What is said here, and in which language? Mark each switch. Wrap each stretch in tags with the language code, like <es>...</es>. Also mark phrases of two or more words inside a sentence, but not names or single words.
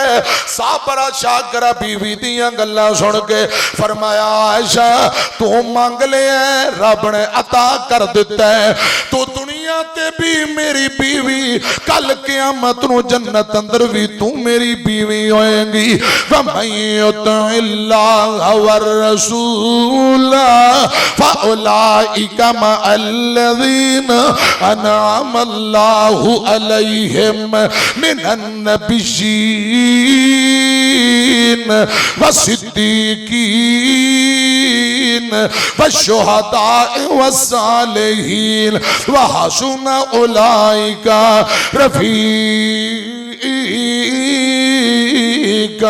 <pa>صابرہ شاکرہ بیوی دیاں گلاں سن کے فرمایا عائشہ تو منگ لیا رب نے عطا کر دتا ہے، تو دنیا تے بھی میری بیوی، کل قیامت نوں جنت اندر بھی تو میری بیوی ہوئے گی.</pa> <ar>ومن الله والرسول فأولئك مع الذين أنعم الله عليهم من النبيين والصديقين والشهداء والصالحين وحسن أولئك رفيقا.</ar>